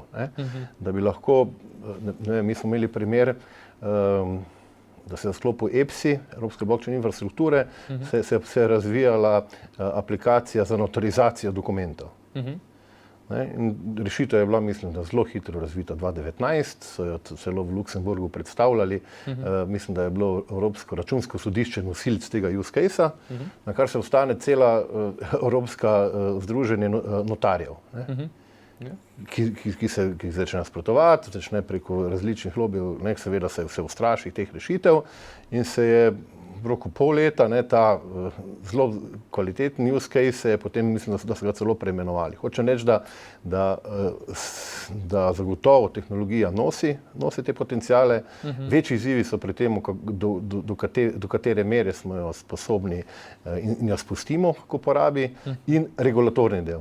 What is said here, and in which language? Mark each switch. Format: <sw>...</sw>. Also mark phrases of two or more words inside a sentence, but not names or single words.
<sl>Da bi lahko, mi smo imeli primer, da se v sklopu EPSI, Evropske blockchain infrastrukture, se je razvijala aplikacija za notorizacijo dokumentov. In rešitev je bila, mislim, da zelo hitro razvita 2019, so jo celo v Luksemburgu predstavljali. Mislim, da je bilo Evropsko računsko sodišče nosilec tega</sl> <en>use case-</en> <sl>a, na kar se ostane cela Evropska združenje notarjev, ki se začne nasprotovati, začne preko različnih lobijev, seveda se ustraši teh rešitev in se je v roku pol leta, ta zelo kvaliteten</sl> <en>use case</en> <sl>se je potem, mislim, da so ga celo preimenovali. Hočem reči, da zagotovo tehnologija nosi te potenciale. Večji izzivi so pri tem, do katere mere smo jo sposobni in jo spustimo k uporabi, in regulatorni del.</sl>